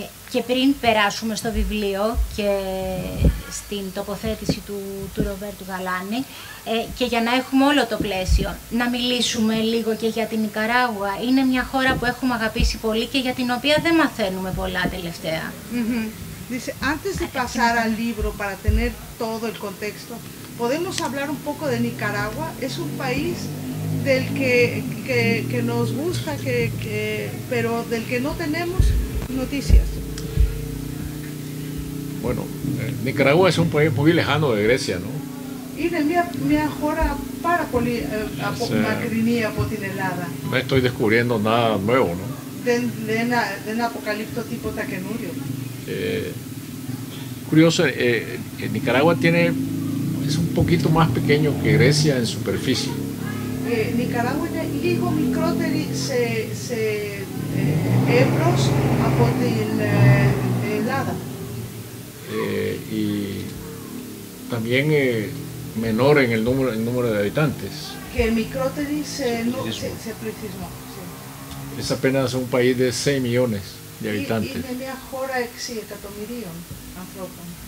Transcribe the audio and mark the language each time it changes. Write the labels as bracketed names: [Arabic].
[Greek] Και πριν περάσουμε στο βιβλίο και στην τοποθέτηση του Ροβέρτου Γαλάνη και για να έχουμε όλο το πλαίσιο, να μιλήσουμε λίγο και για την Νικαράγουα. Είναι μια χώρα που έχουμε αγαπήσει πολύ και για την οποία δεν μαθαίνουμε πολλά τελευταία. [Spanish] Dice, antes de pasar al libro para tener todo el contexto, podemos hablar un poco de Nicaragua. Es un país del que nos gusta, pero del que no tenemos noticias. Bueno, Nicaragua es un país muy lejano de Grecia, ¿no? [Greek] Είναι μια χώρα πάρα πολύ μακρινή από την Ελλάδα. [Spanish] No estoy descubriendo nada nuevo, ¿no? [Greek] Δεν αποκαλύπτω τίποτα καινούριο. [Spanish] Curioso, Nicaragua es un poquito más pequeño que Grecia en superficie. [Greek] Nicaragua είναι λίγο μικρότερη σε εύρος από την Ελλάδα. [Spanish] Y también menor en el número de habitantes. [Greek] Και μικρότερη σε πληθυσμό. [Spanish] Es apenas un país de 6 millones de habitantes. [Greek] Είναι μια χώρα 6 εκατομμυρίων ανθρώπων.